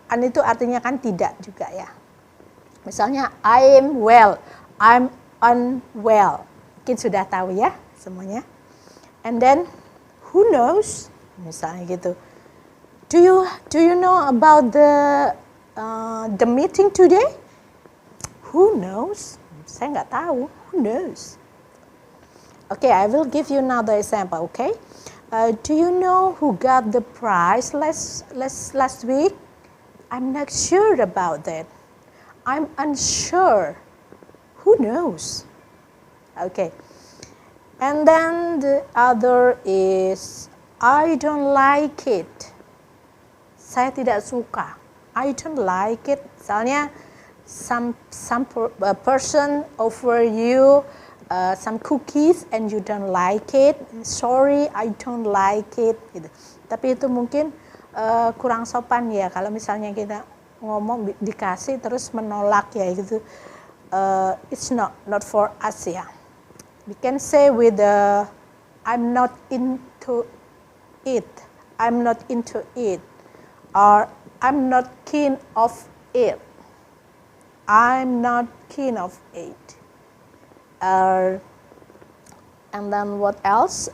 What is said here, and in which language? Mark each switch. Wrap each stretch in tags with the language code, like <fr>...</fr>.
<id>Itu artinya kan tidak juga ya. Misalnya</id> <en>I'm well, I'm unwell.</en> <id>Mungkin sudah tahu ya semuanya.</id> <en>And then who knows?</en> <id>Misalnya gitu.</id> <en>Do you know about the meeting today? Who knows?</en> <id>Saya nggak tahu.</id> <en>Who knows? Okay, I will give you another example. Okay, do you know who got the prize last week? I'm not sure about that. I'm unsure. Who knows? Okay, and then the other is I don't like it.</en> <id>Saya tidak suka.</id> <en>I don't like it. Misalnya some person offer you some cookies and you don't like it. Sorry, I don't like it. Gitu.</en> <id>Tapi itu mungkin kurang sopan ya kalau misalnya kita ngomong dikasih terus menolak ya gitu.</id> <en>It's not for us ya. We can say with I'm not into it. I'm not into it. Or I'm not keen of it. I'm not keen of it. And then what else?</en>